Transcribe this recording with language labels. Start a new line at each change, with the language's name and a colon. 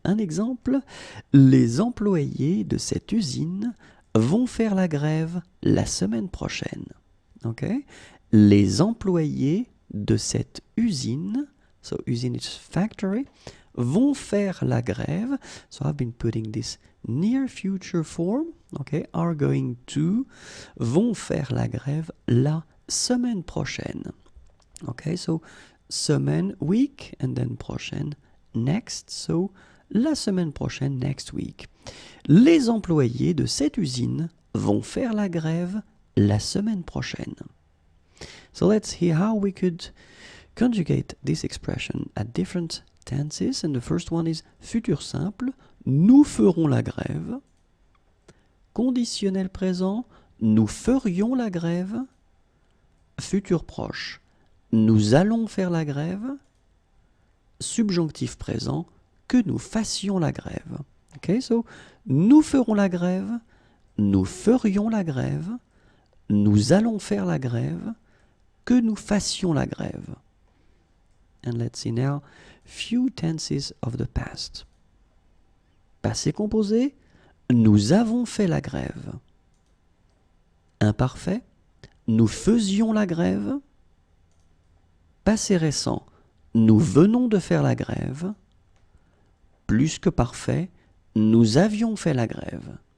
French: Un exemple, les employés de cette usine vont faire la grève la semaine prochaine. Okay? Les employés de cette usine,
English: so usine is factory,
French: vont faire la grève.
English: So I've been putting this near future form, okay, are going to,
French: vont faire la grève la semaine prochaine.
English: Okay, so semaine, week, and then prochaine, next, so
French: la semaine prochaine,
English: next week.
French: Les employés de cette usine vont faire la grève la semaine prochaine.
English: So let's hear how we could conjugate this expression at different tenses, and the first one is futur simple,
French: nous ferons la grève. Conditionnel présent, nous ferions la grève. Futur proche, nous allons faire la grève. Subjonctif présent, que nous fassions la grève. Okay, so nous ferons la grève, nous ferions la grève, nous allons faire la grève, que nous fassions la grève.
English: And let's see now few tenses of the past.
French: Passé composé, nous avons fait la grève. Imparfait, nous faisions la grève. Passé récent, nous venons de faire la grève. Plus que parfait, nous avions fait la grève.